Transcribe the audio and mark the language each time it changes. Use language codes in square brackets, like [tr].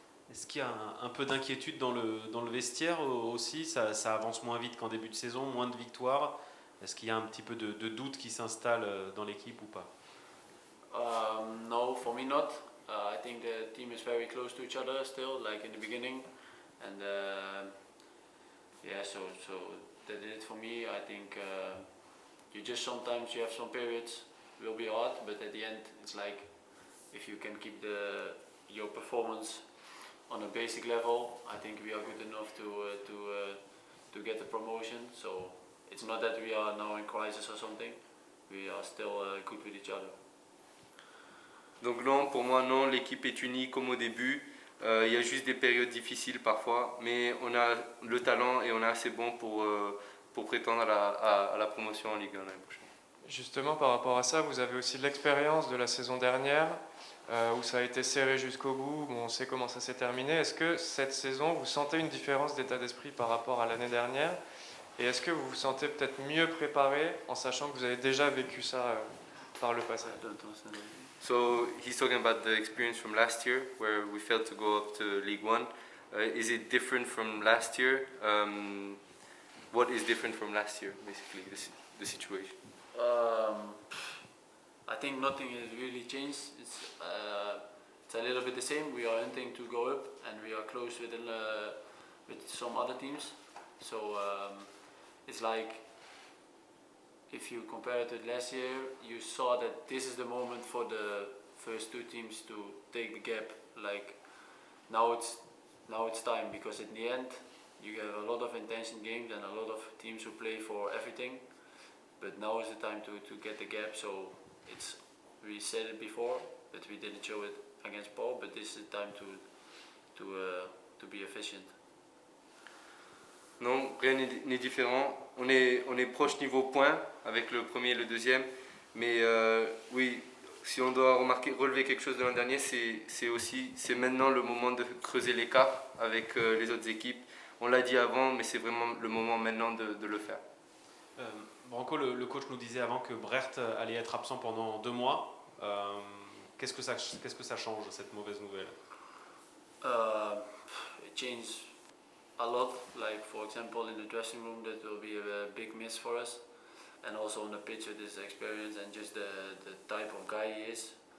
[fr] Est-ce qu'il y a un peu d'inquiétude dans le vestiaire aussi? Ça avance moins vite qu'en début de saison, moins de victoires. Est-ce qu'il y a un petit peu de doute qui s'installe dans l'équipe ou pas? [en] No, for me not. I think the team is very close to each other still, like in the beginning. And yeah, so that did it for me. I think sometimes you have some periods will be hard, but at the end it's like if you can keep your performance on a basic level, I think we are good enough to get the promotion. So it's not that we are now in crisis or something. We are still good with each other. [fr] Donc non, pour moi non, l'équipe est unie comme au début. Il y a juste des périodes difficiles parfois, mais on a le talent et on est assez bon pour prétendre à la promotion en Ligue 1 l'année prochaine. Justement, par rapport à ça, vous avez aussi de l'expérience de la saison dernière, où ça a été serré jusqu'au bout, où on sait comment ça s'est terminé. Est-ce que cette saison, vous sentez une différence d'état d'esprit par rapport à l'année dernière? Et est-ce que vous vous sentez peut-être mieux préparé en sachant que vous avez déjà vécu ça par le passé? [en] So he's talking about the experience from last year where we failed to go up to League One. Is it different from last year? What is different from last year, basically, the situation? I think nothing has really changed. It's a little bit the same. We are hunting to go up, and we are close with some other teams. So it's like if you compare it to last year, you saw that this is the moment for the first two teams to take the gap. Like now it's time, because in the end you have a lot of intention games and a lot of teams who play for everything. But now is the time to get the gap. So we said it before, but we didn't show it against Paul. But this is the time to be efficient. [fr] Non, rien n'est différent. On est proche niveau points avec le premier et le deuxième. Mais oui, si on doit relever quelque chose de l'an dernier, c'est maintenant le moment de creuser l'écart avec les autres équipes. On l'a dit avant, mais c'est vraiment le moment maintenant de le faire. Branco, le coach nous disait avant que Brecht allait être absent pendant 2 mois. Qu'est-ce que ça change, cette mauvaise nouvelle? [en] It changed a lot. Like for example, in the dressing room, that will be a big miss for us, and also on the pitch with his experience and just the type of guy he is.